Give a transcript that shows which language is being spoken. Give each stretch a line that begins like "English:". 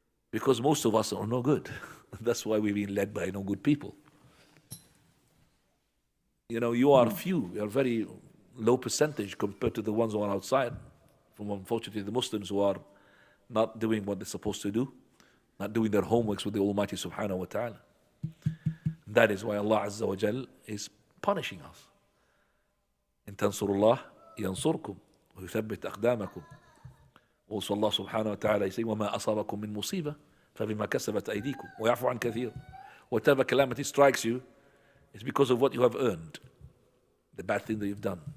English: Because most of us are no good. That's why we've been led by no good people. You know, you are few, you are very low percentage compared to the ones who are outside. From unfortunately the Muslims who are not doing what they're supposed to do, not doing their homeworks with the Almighty Subhanahu wa Ta'ala. That is why Allah Azza wa Jal is punishing us.
Arabic: إن تنصروا الله ينصركم ويثبت أقدامكم.
English: Also Allah Subhanahu wa Ta'ala is saying
Arabic: وما أصابكم من مصيبة فبما كسبت أيديكم ويعفو عن كثير.
English: Whatever calamity strikes you, it's because of what you have earned, the bad thing that you've done.